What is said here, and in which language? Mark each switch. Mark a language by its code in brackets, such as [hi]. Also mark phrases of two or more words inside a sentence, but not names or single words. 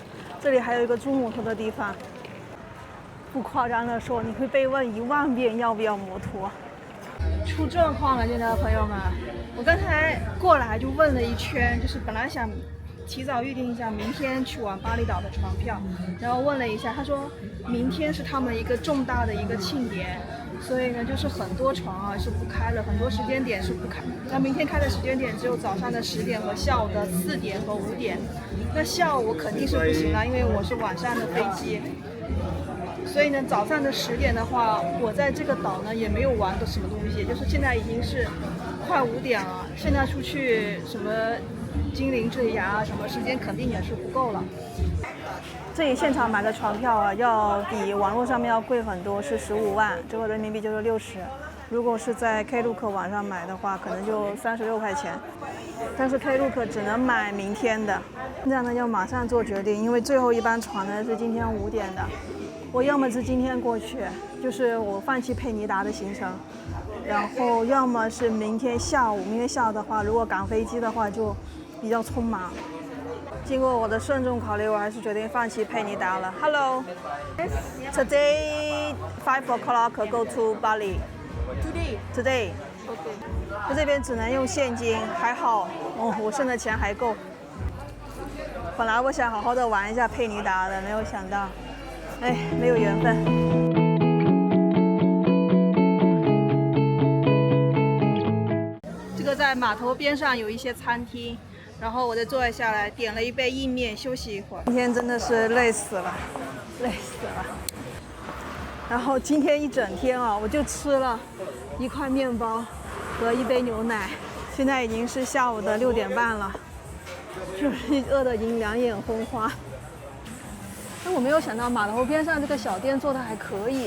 [zh] 這裡還有一個租摩托的地方。不誇張的說，你會被問1萬遍要不要摩托。出狀況了，現在的朋友們，我剛才過來就問了一圈，就是本來想提早預定一下明天去往巴厘島的船票，然後問了一下，他說明天是他們一個重大的一個慶典，所以呢就是很多船是不開了，很多時間點是不開。那明天開的时间点只有早上的10點和下午的4點和5點。那下午肯定是不行了，因為我是晚上的飛機。所以呢，早上的10點的話，我在這個島呢也沒有玩的什麼東西，就是現在已經是快5點了，現在出去什麼精靈墜崖什麼，時間肯定也是不夠了。這裡現場買的船票要比網絡上面要貴很多，是15萬，折合人民幣就是60。如果是在 Klook 網上買的話，可能就36塊錢。但是 Klook 只能買明天的，這樣呢要馬上做決定，因為最後一班船呢是今天5點的。我要麼是今天過去，就是我放棄佩尼達的行程， 然后要麼是明天下午的話，如果趕飛機的話就比較匆忙。經過我的慎重考慮，我還是決定放棄佩尼達了。 [en] Hello, today 5 o'clock go to Bali. [zh] Today. Okay. 這邊只能用現金，還好我剩的錢還夠。本來我想好好的玩一下佩尼達的，沒有想到，沒有緣分。這個在碼頭邊上有一些餐廳。然後我就坐下來，點了一杯意麵，休息一會兒。今天真的是累死了，累死了。然後今天一整天啊，我就吃了一塊麵包和一杯牛奶。現在已經是下午的6點半了，就是餓得已經兩眼昏花。但我沒有想到碼頭邊上這個小店做的還可以。